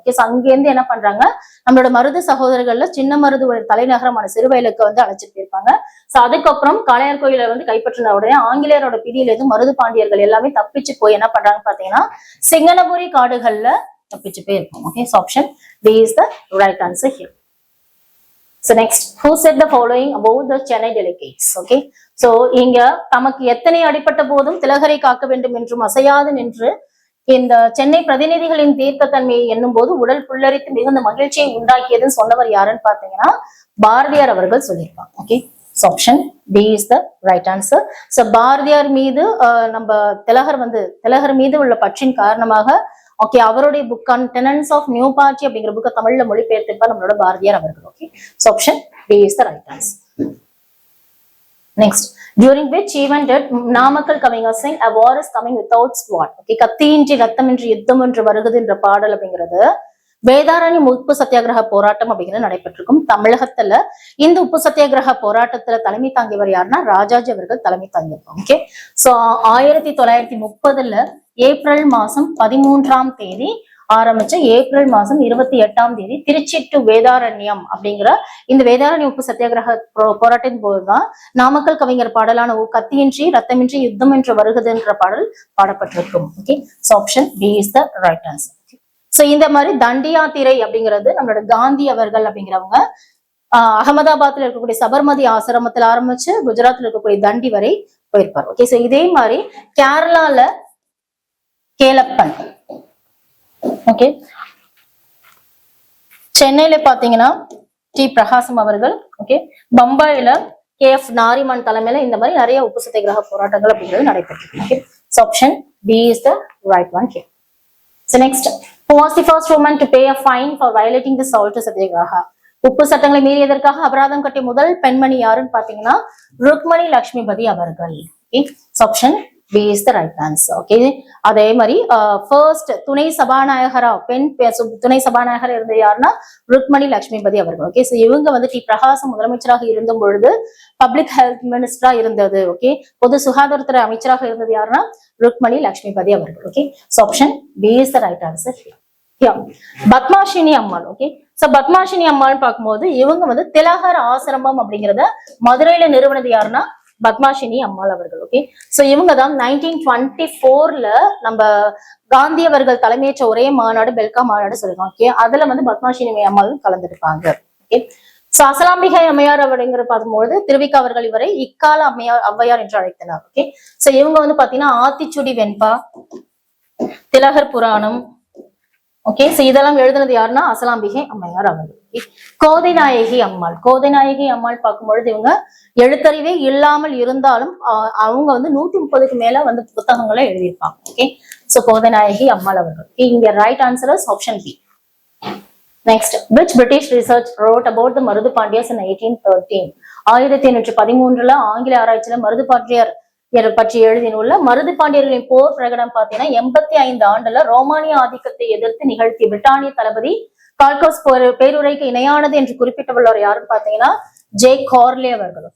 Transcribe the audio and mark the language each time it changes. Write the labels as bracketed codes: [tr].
[ta] Okay, அங்க இருந்து என்ன பண்றாங்க, நம்மளோட மருது சகோதரர்கள்ல சின்ன மருது தலைநகரமான சிறுவயலுக்கு வந்து அழைச்சிட்டு போயிருப்பாங்க. சோ அதுக்கப்புறம் காளையார் கோயிலை வந்து கைப்பற்றின உடனே ஆங்கிலேயரோட பிடியில இருந்து மருது பாண்டியர்கள் எல்லாமே தப்பிச்சு போய் என்ன பண்றாங்கன்னு பாத்தீங்கன்னா சிங்கனபுரி காடுகள்ல தப்பிச்சு போயிருப்பாங்க. [en] Okay, option D is the right answer here. So next, who said the following about the Chennai delegates? Okay, so [ta] இங்க தமக்கு எத்தனை அடிப்பட்ட போதும் திலகரை காக்க வேண்டும் என்றும் அசையாது நின்று இந்த சென்னை பிரதிநிதிகளின் தீர்க்கத்தன்மையை எண்ணும் போது உடல் புல்லரித்து மிகுந்த மகிழ்ச்சியை உண்டாக்கியதுன்னு சொன்னவர் யாருன்னு பாத்தீங்கன்னா பாரதியார் அவர்கள் சொல்லியிருப்பாங்க. Okay, [en] Option D is the right answer. [ta] So Bharathiyar மீது நம்ம திலகர் மீது உள்ள பற்றின் காரணமாக ஓகே அவருடைய புக்கான டெனன்ஸ் ஆஃப் நியூ பார்ட்டி அப்படிங்கிற புக்கை தமிழ்ல மொழிபெயர்த்திருப்பார் நம்மளோட பாரதியார் அவர்கள். [en] Okay, option D is the right answer. Next, during which event did Namakkal Kavinga sing a war is coming without sword? [ta] Okay, கத்தியின்றி ரத்தமின்றி யுத்தம் என்று வருகிறது என்ற பாடல் அப்படிங்கிறது வேதாரணி உப்பு சத்தியாகிரக போராட்டம் அப்படிங்கிறது நடைபெற்றிருக்கும். தமிழகத்துல இந்த உப்பு சத்தியாகிரக போராட்டத்துல தலைமை தாங்கியவர் யாருன்னா ராஜாஜி அவர்கள் தலைமை தாங்கியிருப்பாங்க. ஓகே, சோ 1930 ஏப்ரல் மாசம் 13 ஆரம்பிச்சு ஏப்ரல் மாசம் 28 திருச்சி டு வேதாரண்யம் அப்படிங்கிற இந்த வேதாரண்ய உப்பு சத்தியாகிரக போராட்டத்தின் போதுதான் நாமக்கல் கவிஞர் பாடலான கத்தியின்றி ரத்தமின்றி யுத்தம் என்று வருகிறது என்ற பாடல் பாடப்பட்டிருக்கும். Okay, [en] Option B is the right answer. [ta] So இந்த மாதிரி தண்டியாத்திரை அப்படிங்கிறது நம்மளோட காந்தி அவர்கள் அப்படிங்கிறவங்க அகமதாபாத்ல இருக்கக்கூடிய சபர்மதி ஆசிரமத்தில் ஆரம்பிச்சு குஜராத்ல இருக்கக்கூடிய தண்டி வரை போயிருப்பார். ஓகே, சோ இதே மாதிரி கேரளால கேலப்பன், ஓகே, சென்னையில பாத்தீங்கன்னா டி பிரகாசம் அவர்கள், ஓகே, பம்பாயில KF நாரிமன் தலைமையில இந்த மாதிரி நிறைய உப்பு சத்தியாகிரக போராட்டங்கள் அப்படிங்கிறது நடைபெற்றது. [en] Okay, option B is the right one here. So next, who was the first woman to pay a fine for violating the salt satyagraha? [ta] உப்பு சட்டங்களை மீறியதற்காக அபராதம் கட்டிய முதல் பெண்மணி யாருன்னு பாத்தீங்கன்னா ருக்மணி லட்சுமிபதி அவர்கள். [en] Okay, option B is the right answer. [ta] Okay, அதே மாதிரி ஃபர்ஸ்ட் துணை சபாநாயகரா துணை சபாநாயகர் இருந்த யாருன்னா ருக்மணி லட்சுமிபதி அவர்கள். ஓகே, சோ இவங்க வந்து டி பிரகாசம் முதலமைச்சராக இருந்த பொழுது [en] public health மினிஸ்டரா [ta] இருந்தது. ஓகே, பொது சுகாதாரத்துறை அமைச்சராக இருந்தது யாருன்னா ருக்மணி லட்சுமிபதி அவர்கள். [en] Okay, so option B is the right answer. [ta] Padmashini Ammal. Okay, so Padmashini அம்மாள் பார்க்கும்போது இவங்க வந்து திலகர் ஆசிரமம் அப்படிங்கிறத மதுரையில நிறுவனது யாருன்னா பத்மாஷினி அம்மாள் அவர்கள். ஓகே, சோ இவங்கதான் 1924 நம்ம காந்தி அவர்கள் தலைமையேற்ற ஒரே மாநாடு பெல்கா மாநாடு சொல்லுவாங்க. ஓகே, அதுல வந்து பத்மாஷினி அம்மாள் கலந்துருப்பாங்க. ஓகே, சோ அசலாம்பிகை அம்மையார் அப்படிங்கிற பார்க்கும்போது திருவிக்கா அவர்கள் இவரை இக்கால ஔவையார் என்று அழைத்தனர். ஓகே, சோ இவங்க வந்து பாத்தீங்கன்னா ஆத்திச்சுடி வெண்பா, திலகர் புராணம், ஓகே, சோ இதெல்லாம் எழுதுனது யாருன்னா அசலாம்பிகை அம்மையார் அவர்கள். கோதை நாயகி அம்மாள் பார்க்கும்பொழுது இவங்க எழுத்தறிவே இல்லாமல் இருந்தாலும் அவங்க வந்து 130க்கு மேல வந்து புத்தகங்களை எழுதியிருப்பாங்க. [en] Okay, so Kothai Nayaki Ammal அவர்கள். இங்க right answer is option B. Next, which British research wrote about the Marudhu Pandiyars in 1813? [ta] 1813 ஆங்கில ஆராய்ச்சியில மருது பாண்டியர் பற்றி எழுதிய நூல்ல மருது பாண்டியர்களின் போர் பிரகடனம் பாத்தீங்கன்னா 85 ஆண்டுல ரோமானிய ஆதிக்கத்தை எதிர்த்து நிகழ்த்திய பிரிட்டானிய தளபதி கால்கோஸ் பேருரைக்கு இணையானது என்று குறிப்பிட்டுள்ளவர் யாருன்னு பாத்தீங்கன்னா ஜே கார்லே அவர்கள்.